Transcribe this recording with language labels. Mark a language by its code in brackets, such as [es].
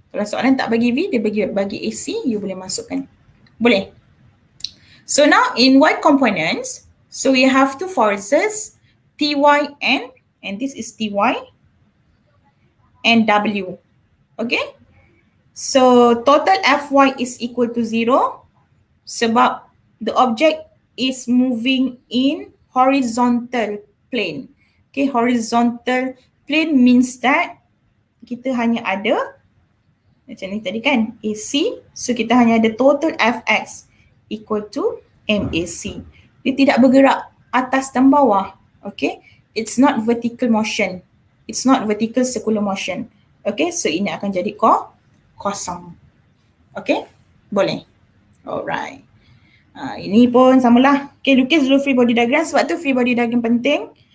[ms] Kalau soalan tak bagi V, dia bagi AC, you boleh masukkan. Boleh. [en] So now in Y components, so we have two forces, Ty and this is Ty and W. Okay? So total Fy is equal to 0 sebab the object is moving in horizontal plane. [ms] Okay, [en] horizontal plane means that [ms] kita hanya ada macam ni tadi kan, AC, so kita hanya ada total Fx equal to MAC. Dia tidak bergerak atas dan bawah. [en] Okay, it's not vertical motion. It's not vertical circular motion. [ms] Okay, so ini akan jadi kosong. Okay, boleh. Alright. Ini pun samalah. Okay, lukis dulu free body diagram sebab tu free body diagram penting.